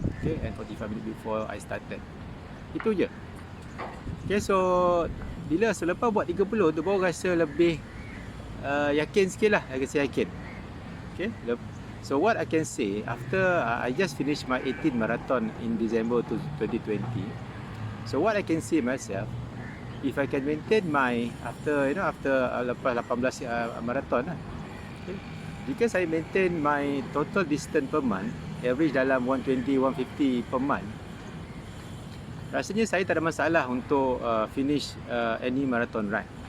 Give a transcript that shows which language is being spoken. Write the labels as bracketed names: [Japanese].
[English] Okay, and 45 minutes before I started. [Malay] Itu je. Okay, so bila selepas buat 30 tu baru rasa lebih yakin sikit lah. Rasa yakin. [English] Okay, so what I can say, after I just finished my 18 marathon in December 2020. So what I can say myself, if I can maintain my after [Malay] lepas 18 marathon lah. [English] Okay, [Malay] jika saya [English] maintain my total distance per month, average [Malay] dalam [English] 120-150 per month, [Malay] rasanya saya tak ada masalah untuk [English] finish any marathon run.